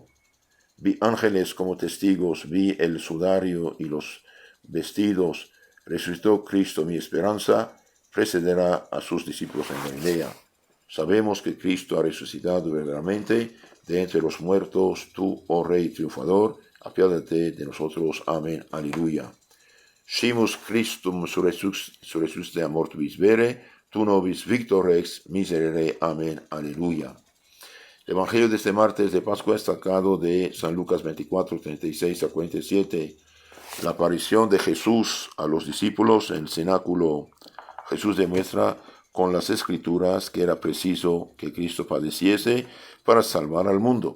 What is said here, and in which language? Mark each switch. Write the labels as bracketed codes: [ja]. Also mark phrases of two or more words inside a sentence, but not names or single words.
[es] Vi ángeles como testigos, vi el sudario y los vestidos. Resucitó Cristo, mi esperanza precederá a sus discípulos en Galilea. Sabemos que Cristo ha resucitado verdaderamente de entre los muertos. Tú, oh Rey triunfador, apiádate de nosotros. Amén. Aleluya. [la] Scimus Christum surresuscite a mortuis vere, tu nobis victor rex miserere. [es] Amén. Aleluya. El Evangelio de este martes de Pascua es sacado de San Lucas 24, 36 a 47. La aparición de Jesús a los discípulos en el cenáculo. Jesús demuestra con las Escrituras que era preciso que Cristo padeciese para salvar al mundo.